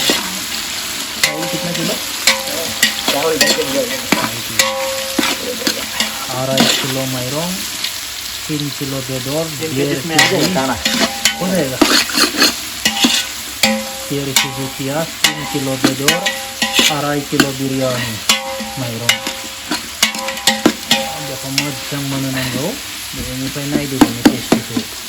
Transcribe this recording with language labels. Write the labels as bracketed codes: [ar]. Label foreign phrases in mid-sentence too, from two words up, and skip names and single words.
[hi] चावल कितना किलो? चावल 2.5 किलो माइरंग, 3 किलो बेदर, 1.5 हो जाएगा। 1.5 केजी प्याज, 3 किलो बेदर, 2.5 किलो बिरियानी माइरं। [brx] बेखौ मोजां मोननो नांगौ। बेनिफ्राय नायदो बेनि टेस्टखौ।